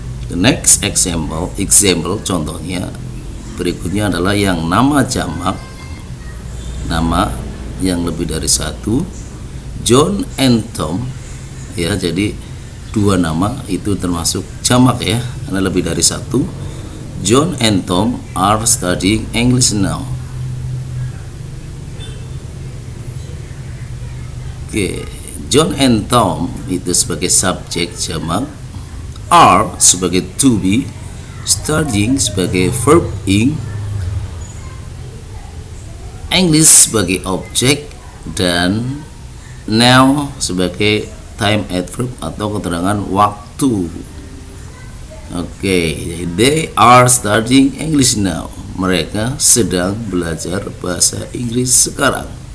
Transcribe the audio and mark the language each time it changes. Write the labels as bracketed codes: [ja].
[en] The next example [id] contohnya berikutnya adalah yang nama jamak, nama yang lebih dari satu. John and Tom, ya, jadi dua nama itu termasuk jamak ya, karena lebih dari satu. [en] John and Tom are studying English now. [id] Oke, John and Tom itu sebagai subjek jamak, are sebagai to be, studying sebagai verb ing, English sebagai objek, dan now sebagai time adverb atau keterangan waktu. [en] Oke, they are studying English now. [id] Mereka sedang belajar bahasa Inggris sekarang.